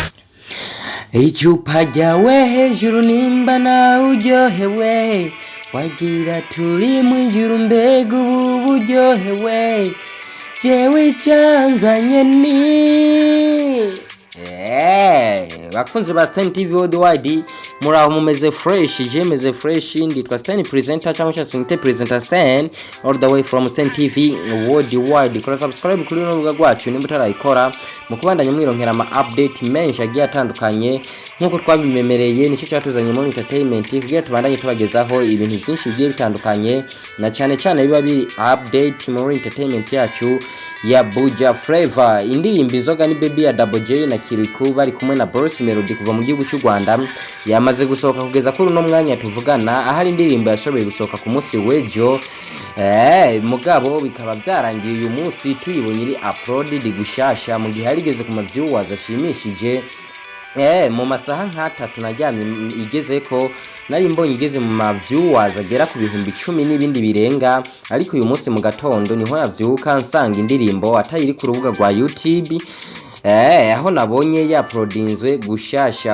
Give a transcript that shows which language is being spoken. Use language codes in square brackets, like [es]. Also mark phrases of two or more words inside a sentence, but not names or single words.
[rn] icupa ryawe hejuru nimba nawe uryohewe wagira turi mu ijuru mbega ubu buryohewe jewe cyanzanye ni bakunzi ba Sten TV worldwide muraho mumeze fresh je meze fresh nditwa Sten presenter cyangwa cyangwa presenter Sten [en] all the way from [rn] Sten TV worldwide. Kora subscribe kuri no rubuga rwacu nimba utarayikora mu kubandanya mwironkera ama update menshi agiye atandukanye nkuko twabimemereye nicyo cyatuzanye mu entertainment kugira tubandanye tubagezaho ibintu byinshi bigiye bitandukanye na cyane cyane biba biri update muri entertainment yacu ya Buja Flavor. Indirimbo Inzoga N'IBEBI ya Double J na KIRIKOU bari kumwe na Bruce Melody kuva mu gihugu cy'u Rwanda yamaze gusohoka kugeza kuri no mwanya tuvugana ahari indirimbo yashoboye gusohoka ku munsi w'ejo mugabo bikaba byarangiye uyu munsi tuyibonye iri uploaded gushasha mu gihe harigeze ku mavyuwas ashimishije mu masaha nk'atatu najyamye igeze ko nari mbonye igeze mu mavyuwas agera ku bihumbi 10 n'ibindi birenga, ariko uyu munsi mu gatondo niho navyuka nsanga indirimbo atayiri ku rubuga rwa YouTube aho nabonye ya uploadinzwe gushasha.